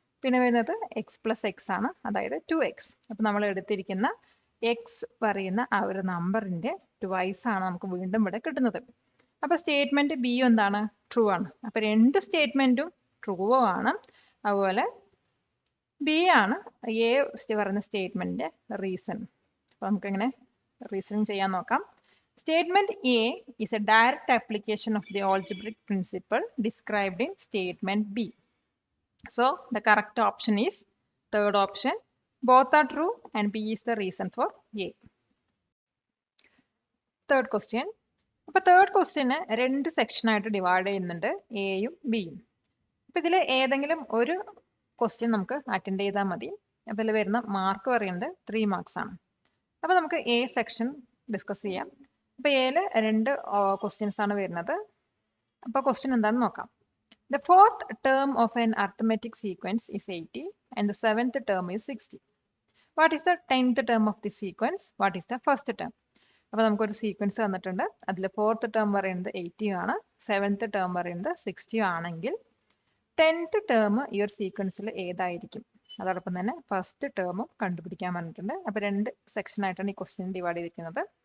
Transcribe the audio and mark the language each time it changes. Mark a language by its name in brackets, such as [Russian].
[Malayalam] പിന്നെ വരുന്നത് X plus X ആണ്, അതായത് 2x. അപ്പൊ നമ്മൾ എടുത്തിരിക്കുന്ന എക്സ് പറയുന്ന ആ ഒരു നമ്പറിന്റെ ട്വൈസ് ആണ് നമുക്ക് വീണ്ടും ഇവിടെ കിട്ടുന്നത്. അപ്പൊ സ്റ്റേറ്റ്മെന്റ് ബി എന്താണ്? ട്രൂ ആണ്. അപ്പൊ രണ്ട് സ്റ്റേറ്റ്മെന്റും ട്രൂ ആണ്. അതുപോലെ ബി ആണ് എ പറയുന്ന സ്റ്റേറ്റ്മെന്റിന്റെ റീസൺ. അപ്പൊ നമുക്ക് എങ്ങനെ റീസൺ ചെയ്യാൻ നോക്കാം. [English] Statement A is a direct application of the algebraic principle described in statement B. So the correct option is third option. Both are true and B is the reason for A. Third question. [Malayalam] അപ്പോൾ third question 2 section ആയിട്ട് divide ചെയ്യുന്നുണ്ട്, എയും ബിയും. അപ്പൊ ഇതിൽ ഏതെങ്കിലും ഒരു question നമുക്ക് അറ്റൻഡ് ചെയ്താൽ മതി. അപ്പൊ ഇതിൽ വരുന്ന മാർക്ക് പറയുന്നത് 3 മാർക്സ് ആണ്. അപ്പൊ നമുക്ക് എ സെക്ഷൻ ഡിസ്കസ് ചെയ്യാം. അപ്പൊ എയില് 2 ക്വസ്റ്റ്യൻസ് ആണ് വരുന്നത്. അപ്പൊ ക്വസ്റ്റ്യൻ എന്താണെന്ന് നോക്കാം. [English] The fourth term of an arithmetic sequence is 80 and the 7th term is 60. What is the 10th term of the sequence? What is the first term? [Malayalam] അപ്പൊ നമുക്കൊരു sequence തന്നിട്ടുണ്ട്. അതിൽ 4th term പറയുന്നത് 80 ആണ്, 7th term പറയുന്നത് 60 ആണെങ്കിൽ 10th term ഈ ഒരു സീക്വൻസിൽ ഏതായിരിക്കും? അതോടൊപ്പം തന്നെ ഫസ്റ്റ് ടേമും കണ്ടുപിടിക്കാൻ പറഞ്ഞിട്ടുണ്ട്. അപ്പൊ 2 സെക്ഷൻ ആയിട്ടാണ് ഈ ക്വസ്റ്റ്യൻ ഡിവൈഡ് ചെയ്തിരിക്കുന്നത്.